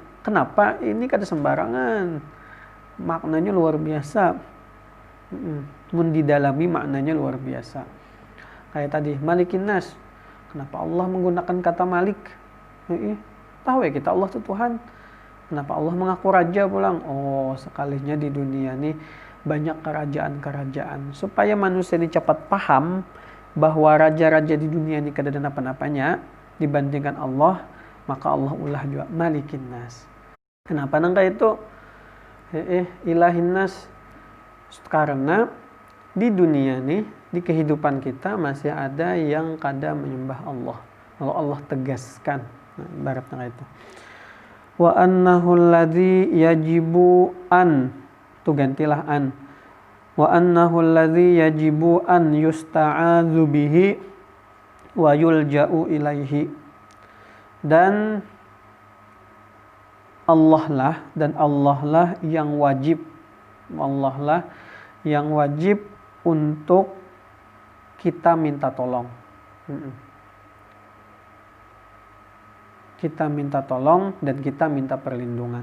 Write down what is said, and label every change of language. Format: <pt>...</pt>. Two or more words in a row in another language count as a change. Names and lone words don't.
<bjn>Kenapa? Ini kada sembarangan, maknanya luar biasa. Mendidalami maknanya luar biasa. Kayak tadi</bjn> <ar>ملك الناس,</ar> <bjn>kenapa Allah menggunakan kata Malik? Tahu ya kita Allah itu Tuhan. Kenapa Allah mengaku raja pulang? Oh, sekalinya di dunia nih banyak kerajaan-kerajaan, supaya manusia ini cepat paham bahwa raja-raja di dunia ini kada ada apa-apanya dibandingkan Allah. Maka Allah ulah juga</bjn> <ar>ملك الناس.</ar> <bjn>Kenapa nangka itu</bjn> <ar>إله الناس?</ar> <bjn>Karena di dunia nih, di kehidupan kita masih ada yang kada menyembah Allah. Lalu Allah tegaskan, nah, ibaratnya itu.</bjn> <ar>وأنه الذي يجب أن,</ar> <bjn>tu gantilah</bjn> <ar>an. وأنه الذي يجب أن يستعاذ به ويلجأ إليه.</ar> <bjn>Dan Allah lah yang wajib, untuk kita minta tolong. Kita minta tolong dan kita minta perlindungan.</bjn>